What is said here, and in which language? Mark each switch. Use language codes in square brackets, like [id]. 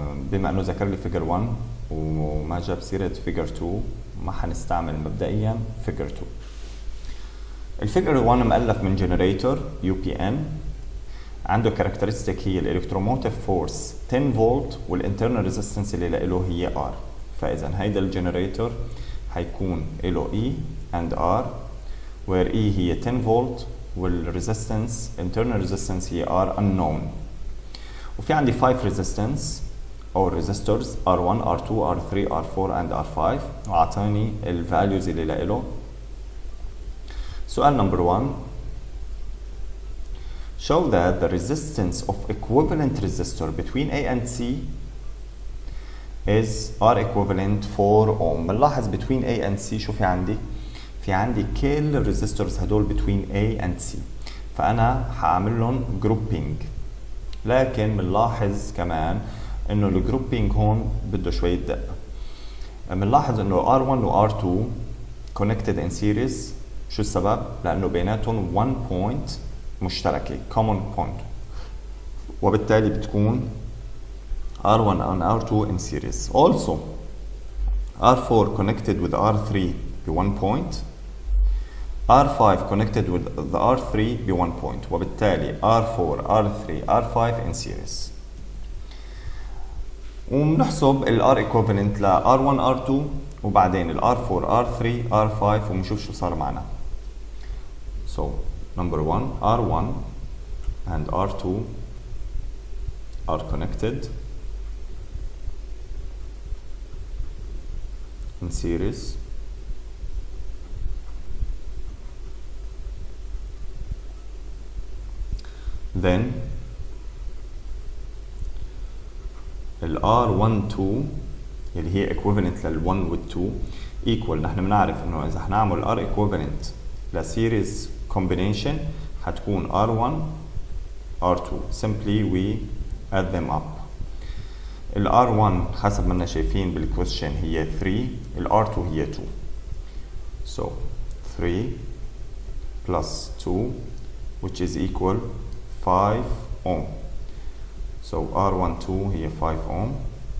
[ar] بما انه ذكر لي [en] figure 1 [ar] وما جاب سيرة figure 2 ما حنستعمل مبدئيا figure 2. الفيجر 1 مؤلف من generator UPN عنده كاركترستيك هي الالكتروموتيف فورس 10 فولت والانترنال ريزيستنس اللي له هي R. فاذا هيدا الجنريتور حيكون له [en] E and R where E [ar] هي 10 فولت والريزيستنس [en] internal resistance [ar] هي R unknown. وفي عندي 5 resistance او resistors [en] R1 R2 R3 R4 and R5 [ar] وعطاني الفاليوز اللي له. سؤال [en] number 1. show that the resistance of equivalent resistor between A and C is R equivalent 4 ohm. [ar] بنلاحظ [en] between A and C [ar] شو في عندي؟ في عندي كل resistors هدول between A and C فأنا حأعمل لهم grouping. لكن بنلاحظ كمان إنه الجروبينج هون بده شوية دقة. بنلاحظ إنه R1 و R2 [en] connected in series. [ar] شو السبب؟ لأنه بيناتهم 1 point مشتركة [en] common point [ar] وبالتالي بتكون [en] R1 and R2 in series. Also R4 connected with R3 ب 1 point, R5 connected with the R3 ب 1 point [ar] وبالتالي [en] R4 R3 R5 in series. [ar] وبنحسب ال [en] R equivalent [ar] ل R1 R2 وبعدين ال R4 R3 R5 وبنشوف شو صار معنا. [en] So number 1 R1 and R2 are connected in series. [ar] Then ال R12 اللي هي equivalent لل 1 وال 2 equal. نحن بنعرف انه اذا حنعمل R equivalent ل [en] series combination [ar] حتكون R1 R2. [en] simply we add them up. [ar] ال [en] R1 [ar] حسب ما شايفين بالكويشن هي 3 ال R2 هي 2. [en] so 3 plus 2 which is equal 5 ohm. so R12 [ar] هي [en] 5 ohm.